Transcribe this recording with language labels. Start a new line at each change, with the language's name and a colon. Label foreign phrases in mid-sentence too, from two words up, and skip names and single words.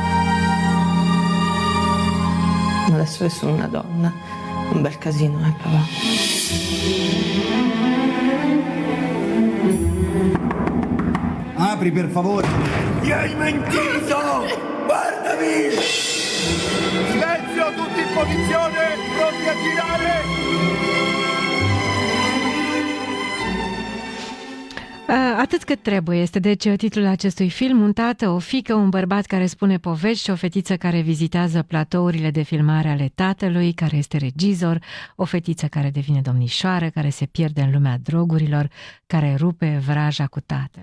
Italian: Adesso che sono una donna, un bel casino, papà? Apri, per favore! Mi hai mentito! Guardami! Silenzio, tutti in posizione, pronti a girare!
Romanian: Atât cât trebuie este deci titlul acestui film. Un tată, o fiică, un bărbat care spune povești și o fetiță care vizitează platourile de filmare ale tatălui, care este regizor, o fetiță care devine domnișoară, care se pierde în lumea drogurilor, care rupe vraja cu tatăl.